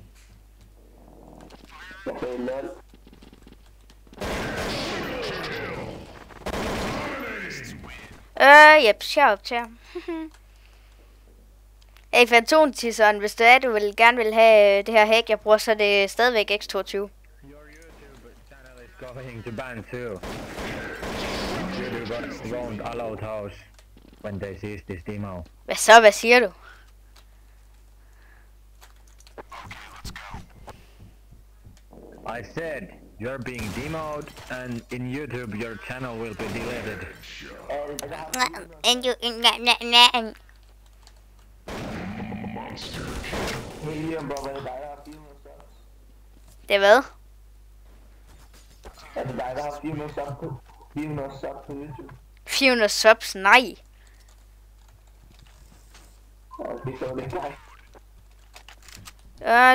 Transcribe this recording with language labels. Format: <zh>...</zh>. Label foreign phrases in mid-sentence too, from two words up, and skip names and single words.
<da>Jeg sagde lol. Yep, sjovt, ja. Hey, Fantomtisseren, hvis det er, du gerne vil have det her hack, jeg bruger, så er det stadigvæk X22.</da> <en>Your YouTube channel is going to ban too. YouTube won't allow those when they see this demo.</en> <da>Hvad så? Hvad siger du?</da> <en>I said you're being demoed, and in YouTube your channel will be deleted.</en> <da>Helium, bro, er det dig, der har 400 subs? Det er hvad? Er det dig, der har 400 subs på 400 subs på YouTube? 400 subs? Nej. Okay, så er det ikke dig.</da>